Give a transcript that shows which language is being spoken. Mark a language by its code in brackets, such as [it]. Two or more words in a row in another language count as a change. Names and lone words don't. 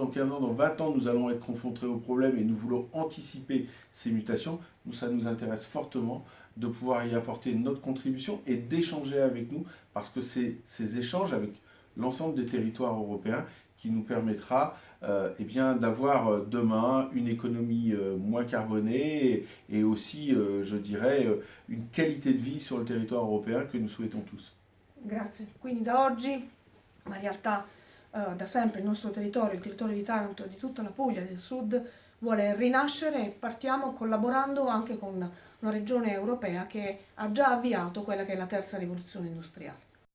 [fr] 15 ans, dans 20 ans, nous allons être confrontés aux problèmes et nous voulons anticiper ces mutations, ça nous intéresse fortement de pouvoir y apporter notre contribution et d'échanger avec nous, parce que c'est ces échanges avec l'ensemble des territoires européens qui nous permettra d'avoir demain une économie moins carbonée et aussi, je dirais, une qualité de vie sur le territoire européen que nous souhaitons tous. [it] Grazie. Quindi da oggi, ma in realtà da sempre il nostro territorio, il territorio di Taranto e di tutta la Puglia del Sud, vuole rinascere e partiamo collaborando anche con una regione europea che ha già avviato quella che è la terza rivoluzione industriale.